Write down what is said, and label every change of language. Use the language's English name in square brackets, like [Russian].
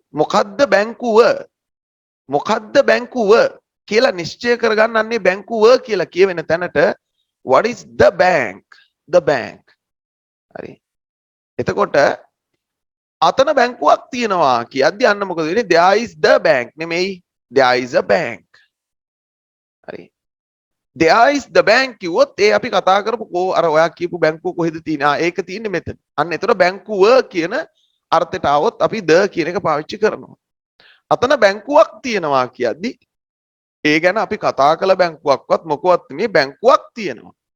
[Sinhala] මොකද්ද බැංකුව? මොකද්ද බැංකුව කියලා නිශ්චය කරගන්නන්නේ බැංකුව කියලා කියවෙන තැනට [English] what is the bank? The bank. [Sinhala] හරි. එතකොට අතන බැංකුවක් තියෙනවා කියද්දි අන්න මොකද වෙන්නේ? [English] there is the bank [Sinhala] නෙමෙයි [English] there is a bank. [Sinhala] හරි. [English] there is the bank [Sinhala] කිව්වොත් ඒ අපි කතා කරපු අර ඔයා කියපු බැංකුව කොහෙද තියෙන්නේ? ඒක තියෙන්නේ මෙතන. අන්න එතකොට බැංකුව කියන අර්ථයට આવොත් අපි ද කියන එක පාවිච්චි කරනවා. අතන බැංකුවක් තියෙනවා කියද්දි ඒ ගැන අපි කතා කළ බැංකුවක්වත් මොකවත් මේ බැංකුවක් තියෙනවා.